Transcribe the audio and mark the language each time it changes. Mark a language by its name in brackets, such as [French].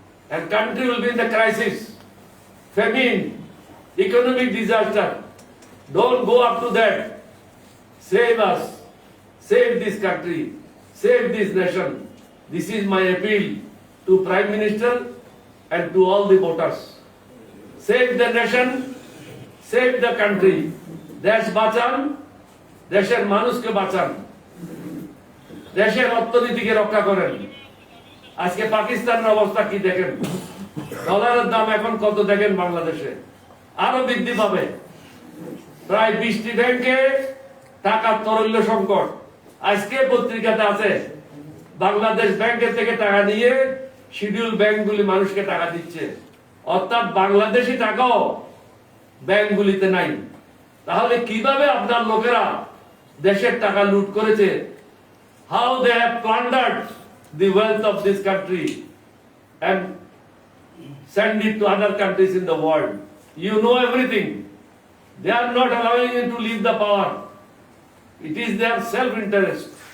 [English] And country will be in the crisis. Famine, economic disaster. Don't go up to that. Save us. Save this country. Save this nation. This is my appeal to Prime Minister and to all the voters. Save the nation. Save the country. [Bangla] দেশ বাঁচান, দেশের মানুষকে বাঁচান, দেশের অর্থনীতিকে রক্ষা করেন। আজকে পাকিস্তানের অবস্থা কি দেখেন, ডলারের দাম এখন কত দেখেন, বাংলাদেশে আরো বৃদ্ধি পাবে। প্রায় 20টি ব্যাংকে টাকার তরল্য সংকট। আজকে পত্রিকাতে আছে বাংলাদেশ ব্যাংকের থেকে টাকা নিয়ে শিডিউল ব্যাংকগুলি মানুষকে টাকা দিচ্ছে। অর্থাৎ বাংলাদেশি টাকাও ব্যাংকগুলিতে নাই, তাহলে কিভাবে আপনার লোকেরা দেশের টাকা লুট করেছে? [English] How they have plundered the wealth of this country and send it to other countries in the world. You know everything. They are not allowing you to leave the power. It is their self-interest.